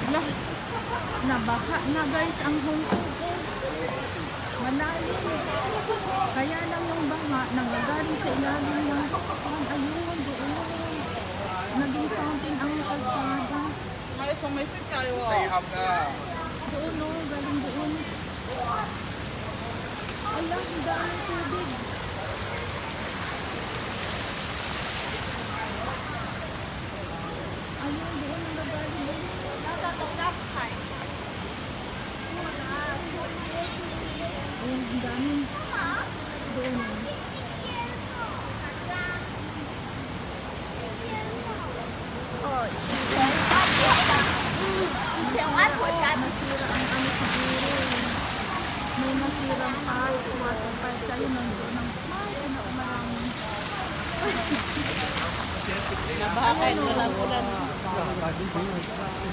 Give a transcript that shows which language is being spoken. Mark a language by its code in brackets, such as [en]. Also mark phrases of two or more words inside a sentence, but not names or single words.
[tl] Ala, nabaha na guys ang Hong Kong. Malalim. Kaya lang yung baha, nanggagaling sa ilalim ng ayun, doon. Naging fountain ang kalsada. [yue] 係仲未識制喎。地陷㗎。 [tl] Doon o, galing doon. Ala, ang daming tubig. Ayun, doon ang gagaling. Ayun, ang daming. Doon. [yue] 以前湾婆家的 [tl] Nasira ang ano siguro. May nasirang park, [en] water park. [tl] Sa'yo nandoon ng ano, maraming. Nabaha kahit walang ulan. Lagi